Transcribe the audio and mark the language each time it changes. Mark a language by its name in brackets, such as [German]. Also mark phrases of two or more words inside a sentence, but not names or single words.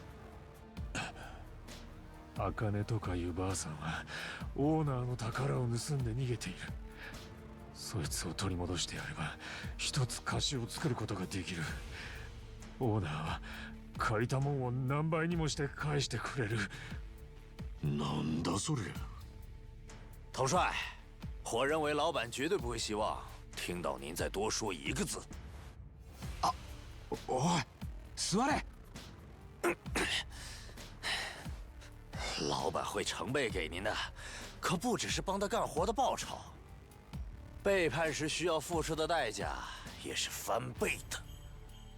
[Japanese] 茜とかいうばあさんはオーナーの宝を盗んで逃げている。そいつを取り戻してやれば一つ貸しを作ることができる。オーナーは借りたもんを何倍にもして返してくれる。なんだそれ。 [Chinese] 统帅，我认为老板绝对不会希望听到您再多说一个字。 [Japanese] おい、座れ。 [Chinese] 老板会成倍给您的，可不只是帮他干活的报酬，背叛时需要付出的代价也是翻倍的。